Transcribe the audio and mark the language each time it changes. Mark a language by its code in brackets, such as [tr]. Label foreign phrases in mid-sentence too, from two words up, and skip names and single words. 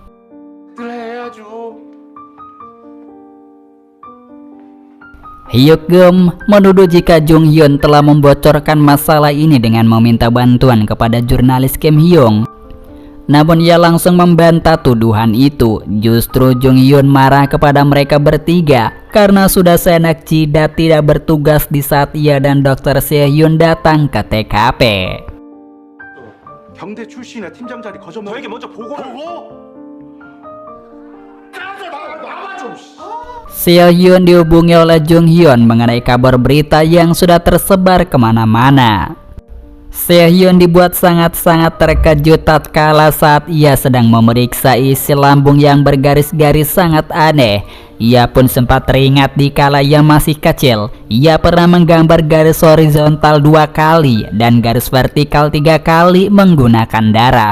[id] Hyuk-geum menuduh jika Jung-hyun telah membocorkan masalah ini dengan meminta bantuan kepada jurnalis Kim Hyung. Namun ia langsung membantah tuduhan itu. Justru Jung-hyun marah kepada mereka bertiga karena sudah seenak jidat tidak bertugas di saat ia dan Dr. Seo-hyun datang ke TKP. [ko] 경대 출신의 팀장 자리 거저 저에게 먼저 보고를 [id] Seo-hyun dihubungi oleh Jung-hyun mengenai kabar berita yang sudah tersebar kemana-mana. Sehhyun dibuat sangat-sangat terkejut tatkala saat ia sedang memeriksa isi lambung yang bergaris-garis sangat aneh. Ia pun sempat teringat dikala ia masih kecil, ia pernah menggambar garis horizontal 2 kali dan garis vertikal 3 kali menggunakan darah.